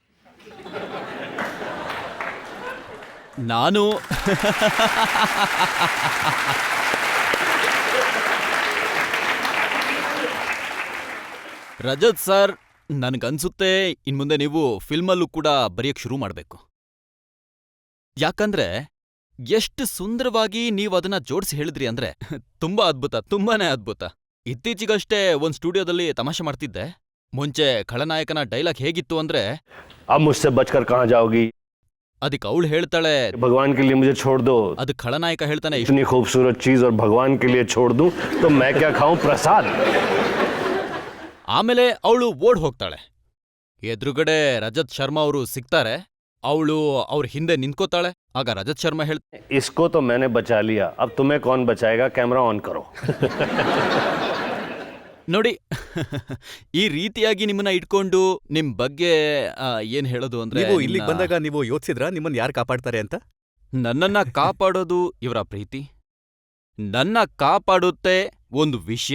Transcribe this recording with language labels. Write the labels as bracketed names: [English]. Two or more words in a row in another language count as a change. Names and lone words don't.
[Kannada] ನಾನು ರಜತ್ ಸರ್, ನನ್ಗನ್ಸುತ್ತೆ ಇನ್ಮುಂದೆ ನೀವು ಫಿಲ್ಮಲ್ಲೂ ಕೂಡ ಬರೆಯಕ್ ಶುರು ಮಾಡ್ಬೇಕು. ಯಾಕಂದ್ರೆ ಎಷ್ಟು ಸುಂದರವಾಗಿ ನೀವು ಅದನ್ನ ಜೋಡಿಸಿ ಹೇಳಿದ್ರಿ ಅಂದ್ರೆ ತುಂಬಾ ಅದ್ಭುತ, ತುಂಬಾನೇ ಅದ್ಭುತ. ಇತ್ತೀಚಿಗಷ್ಟೇ ಒಂದ್ ಸ್ಟುಡಿಯೋದಲ್ಲಿ ತಮಾಷೆ ಮಾಡ್ತಿದ್ದೆ. ಮುಂಚೆ ಖಳನಾಯಕನ ಡೈಲಾಗ್ ಹೇಗಿತ್ತು ಅಂದ್ರೆ, [Hindi] अब मुझसे बचकर कहाँ जाओगी, [Kannada] ಅದಕ್ಕೆ ಅವಳು ಹೇಳ್ತಾಳೆ, [Hindi] भगवान के लिए मुझे छोड़ दो. [Kannada] ಅದು ಖಳನಾಯಕ ಹೇಳ್ತಾನೆ, [Hindi] इतनी खूबसूरत चीज और भगवान के लिए छोड़ दूं तो मैं क्या खाऊं, प्रसाद. [Kannada] ಆಮೇಲೆ ಅವಳು ಓಡ್ ಹೋಗ್ತಾಳೆ. ಎದುರುಗಡೆ ರಜತ್ ಶರ್ಮಾ ಅವರು ಸಿಗ್ತಾರೆ. ಅವಳು ಅವ್ರ ಹಿಂದೆ ನಿಂತ್ಕೋತಾಳೆ. ಆಗ ರಜತ್ ಶರ್ಮಾ ಹೇಳ್ತಾರೆ, [Hindi] इसको तो मैंने बचा लिया, अब तुम्हें कौन बचाएगा, [English] camera on [Hindi] करो. [Kannada] ನೋಡಿ, ಈ ರೀತಿಯಾಗಿ ನಿಮ್ಮನ್ನ ಇಟ್ಕೊಂಡು ನಿಮ್ ಬಗ್ಗೆ ಏನ್ ಹೇಳೋದು ಅಂದ್ರೆ, ನೀವು ಇಲ್ಲಿಗೆ ಬಂದಾಗ ನೀವು ಯೋಚಿಸಿದ್ರಾ ನಿಮ್ಮನ್ನ ಯಾರು ಕಾಪಾಡ್ತಾರೆ ಅಂತ? ನನ್ನನ್ನ ಕಾಪಾಡೋದು ಇವರ ಪ್ರೀತಿ, ನನ್ನ ಕಾಪಾಡುತ್ತೆ ಒಂದು ವಿಷಯ.